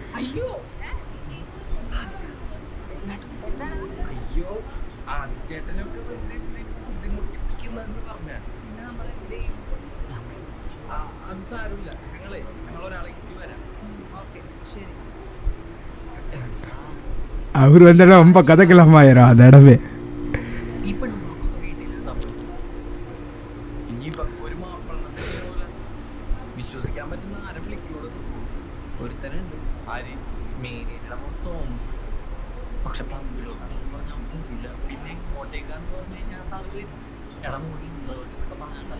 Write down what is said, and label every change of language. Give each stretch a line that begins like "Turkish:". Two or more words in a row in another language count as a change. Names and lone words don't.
Malayalam: അയ്യോ അയ്യോ ചേട്ടനൊക്കെ ബുദ്ധിമുട്ടിപ്പിക്കുന്നെന്ന് പറഞ്ഞ പിന്നെ നമ്മൾ എന്ത് ചെയ്യും? അത് സാരമില്ല. ഞങ്ങളൊരാളെ കിട്ടി വരാം. ഓക്കെ ശരി.
Tamil: அவர் வந்தாலும் ரொம்ப கதைக்கிழமாயிரும் அந்த இடமே.
Malayalam: ഈ പെണ്ണുങ്ങൾക്കൊക്കെ വീട്ടിൽ ഇനിയിപ്പോ ഒരു മാപ്പിള പോലെ വിശ്വസിക്കാൻ പറ്റുന്ന ആരെ വിളിക്കൂടെ? ഒരുത്തനുണ്ട്, ആര് മേരിയുടെ തോമസ്. പക്ഷെ പമ്പിലോട്ടാണെന്ന് പറഞ്ഞാൽ പോകില്ല. പിന്നെ ഇങ്ങോട്ടേക്കാന്ന് പറഞ്ഞു കഴിഞ്ഞാൽ സാറ് എടാ മോടി ഇൻട്രോവേർട്ട് എന്നൊക്കെ പറഞ്ഞാണ്ടല്ലോ.